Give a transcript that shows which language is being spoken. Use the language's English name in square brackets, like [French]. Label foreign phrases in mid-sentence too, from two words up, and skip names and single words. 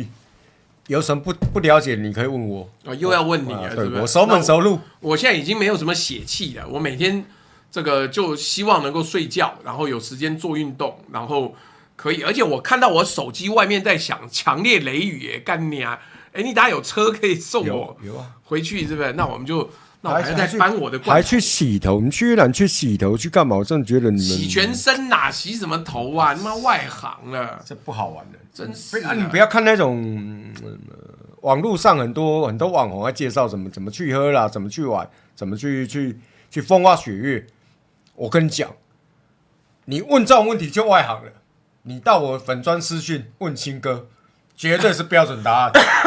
[Chinese] 有什麼不了解，你可以問我。又要問你了，是不是？我熟門熟路。我現在已經沒有什麼血氣了，我每天這個就希望能夠睡覺，然後有時間做運動，然後可以。而且我看到我手機外面在響強烈雷雨，耶，幹你啊！哎，你打有車可以送我回去，是不是？那我們就。那我還在搬我的罐头，還去洗頭？你去越南去洗頭去幹嘛？我真的覺得你们洗全身哪洗什麼頭啊？你媽外行了，這不好玩的，真是。你不要看那種網絡上很多網紅在介紹怎麼去喝啦，怎麼去玩，怎麼去風花雪月。我跟你講，你問這種問題就外行了。你到我粉專私訊問青哥，絕對是標準答案。